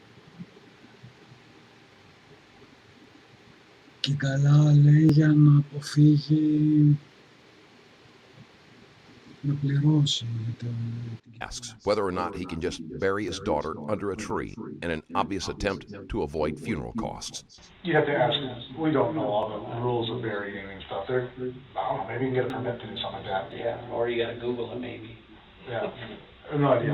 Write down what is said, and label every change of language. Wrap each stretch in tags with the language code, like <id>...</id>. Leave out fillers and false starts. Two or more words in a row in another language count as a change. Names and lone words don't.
<el>Και καλά λέει για να αποφύγει να πληρώσει.</el> <en>Asks whether or not he can just bury his daughter under a tree in an obvious attempt to avoid funeral costs. You have to ask them. We don't know all the rules of burying and stuff. I don't know, maybe you can get a permit to do something like that. Yeah, or you gotta Google it maybe. Yeah, I have no idea.</en>